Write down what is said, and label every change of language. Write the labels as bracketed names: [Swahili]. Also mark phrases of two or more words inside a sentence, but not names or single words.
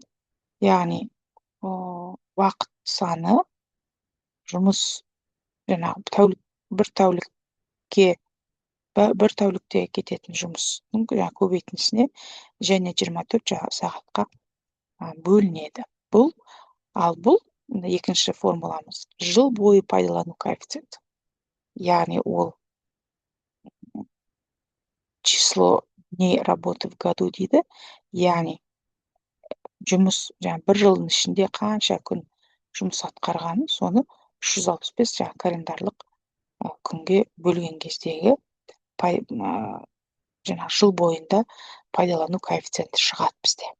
[Kazakh] Яғни, уақыт саны жұмыс бір тәулікте кететін жұмыстың көбейтіндісіне және 24 сағатқа бөлінеді. Бұл екінші формуламыз жыл бойы пайдалану коэффициенті. Яғни, ол [Russian] число дней работы в году дейді. [Kazakh] Яғни, жұмыс бір жылдың ішінде қанша күн жұмыс атқарғанын, соны 365 календарлық күнге бөлген кездегі жыл бойында пайдалану коэффициенті шығады бізде.